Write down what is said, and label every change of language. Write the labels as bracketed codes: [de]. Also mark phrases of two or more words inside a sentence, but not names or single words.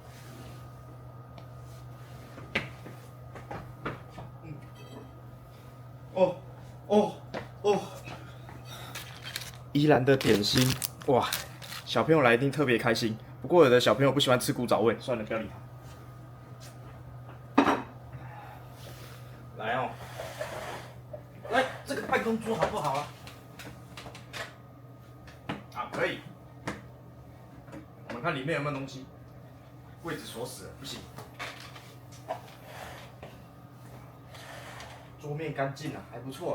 [zh] 宜蘭的點心，哇，小朋友來一定特別開心。不過有的小朋友不喜歡吃古早味，算了，不要理他。來哦，來，這個辦公桌好不好啊？啊，可以。我們看裡面有沒有東西。櫃子鎖死了，不行。桌面乾淨啊，還不錯啊。